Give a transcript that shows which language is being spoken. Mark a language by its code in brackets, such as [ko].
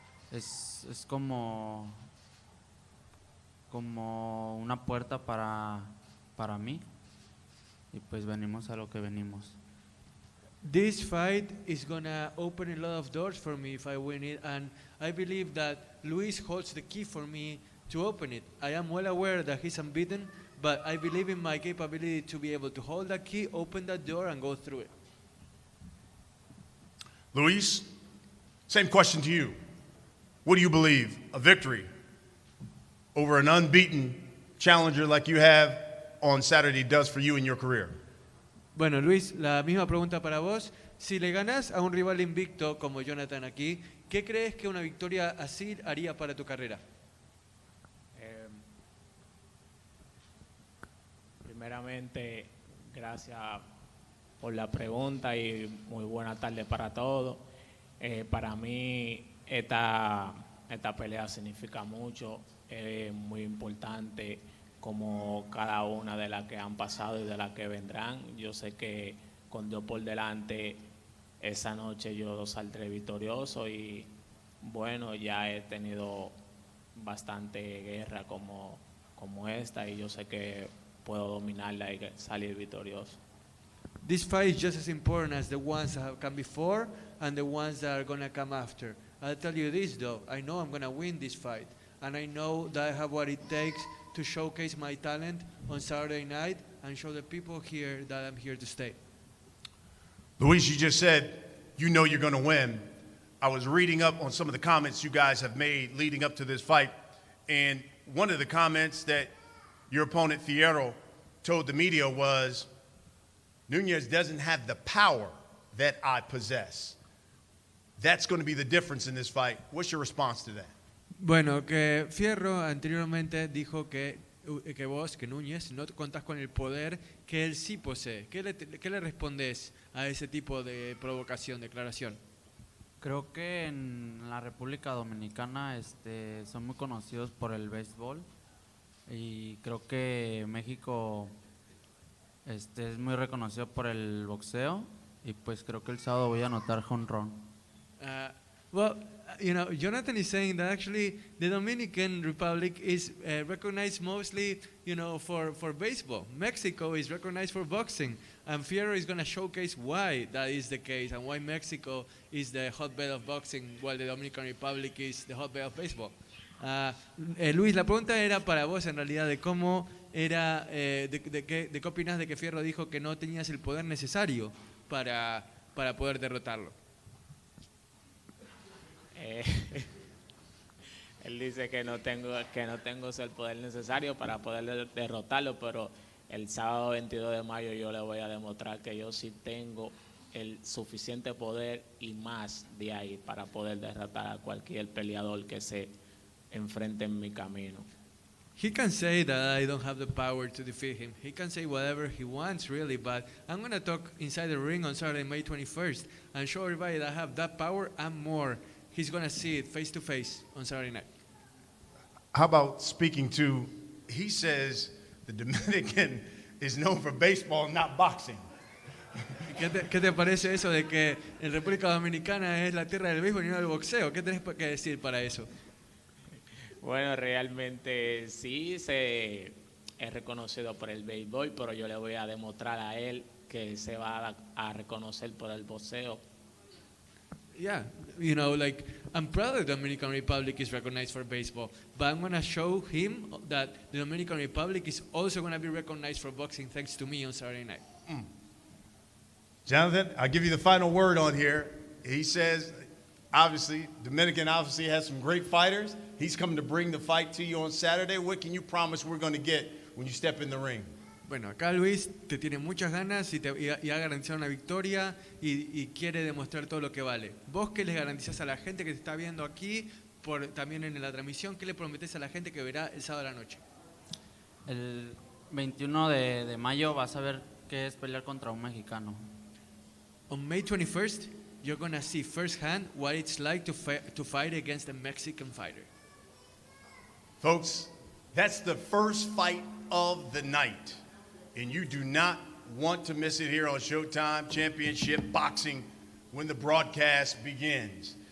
[es] Es como una puerta para mí y pues venimos a lo que venimos. [en] This fight is gonna open a lot of doors for me if I win it, and I believe that Luis holds the key for me to open it. I am well aware that he's unbeaten, but I believe in my capability to be able to hold that key, open that door, and go through it. Luis, same question to you. What do you believe a victory over an unbeaten challenger like you have on Saturday does for you in your career? [es] Bueno, Luis, la misma pregunta para vos. Si le ganás a un rival invicto como Jonathan aquí, ¿qué crees que una victoria así haría para tu carrera? Primeramente, gracias por la pregunta y muy buena tarde para todos. Para mí esta pelea significa mucho, es muy importante como cada una de las que han pasado y de las que vendrán. Yo sé que con Dios por delante esa noche yo saldré victorioso y bueno, ya he tenido bastante guerra como esta y yo sé que puedo dominarla y salir victorioso. [en] This fight is just as important as the ones that have come before and the ones that are going to come after. I'll tell you this though, I know I'm going to win this fight, and I know that I have what it takes to showcase my talent on Saturday night and show the people here that I'm here to stay. Luis, you just said you know you're going to win. I was reading up on some of the comments you guys have made leading up to this fight, and one of the comments that your opponent Fierro told the media was, Nunez doesn't have the power that I possess. That's going to be the difference in this fight. What's your response to that? [es] Bueno, que Fierro anteriormente dijo que Núñez, no contás con el poder que él sí posee. ¿Qué le respondés a ese tipo de provocación, declaración? Creo que en la República Dominicana son muy conocidos por el béisbol y creo que México es muy reconocido por el boxeo y pues creo que el sábado voy a anotar jonrón. [en] Well, you know, Jonathan is saying that actually the Dominican Republic is recognized mostly, you know, for baseball. Mexico is recognized for boxing, and Fierro is going to showcase why that is the case and why Mexico is the hotbed of boxing while the Dominican Republic is the hotbed of baseball. [es] Luis, la pregunta era para vos en realidad de cómo era, de qué opinas de que Fierro dijo que no tenías el poder necesario para poder derrotarlo. Él dice que no tengo el poder necesario para poder derrotarlo, pero el sábado 22 de mayo yo le voy a demostrar que yo sí tengo el suficiente poder y más de ahí para poder derrotar a cualquier peleador que se enfrente en mi camino. [en] He can say that I don't have the power to defeat him. He can say whatever he wants, really, but I'm going to talk inside the ring on Saturday, May 21st, and show everybody that I have that power and more. He's going to see it face to face on Saturday night. How about speaking to, he says the Dominican is known for baseball, not boxing. [es] ¿Qué te parece eso de que en República Dominicana es la tierra del béisbol y no del boxeo? ¿Qué tenés que decir para eso? Bueno, realmente sí es reconocido por el béisbol, pero yo le voy a demostrar a él que se va a reconocer por el boxeo. [en] Yeah, you know, like, I'm proud that the Dominican Republic is recognized for baseball, but I'm going to show him that the Dominican Republic is also going to be recognized for boxing thanks to me on Saturday night. Jonathan, I'll give you the final word on here. He says, obviously, Dominican obviously has some great fighters. He's coming to bring the fight to you on Saturday. What can you promise we're going to get when you step in the ring? [es] Bueno, acá Luis te tiene muchas ganas y ha garantizado una victoria y quiere demostrar todo lo que vale. ¿Vos qué les garantizás a la gente que te está viendo aquí, también en la transmisión? ¿Qué le prometés a la gente que verá el sábado a la noche? El 21 de mayo vas a ver qué es pelear contra un mexicano. [en] On May 21st, you're going to see firsthand what it's like to fight against a Mexican fighter. Folks, that's the first fight of the night. And you do not want to miss it here on Showtime Championship Boxing when the broadcast begins.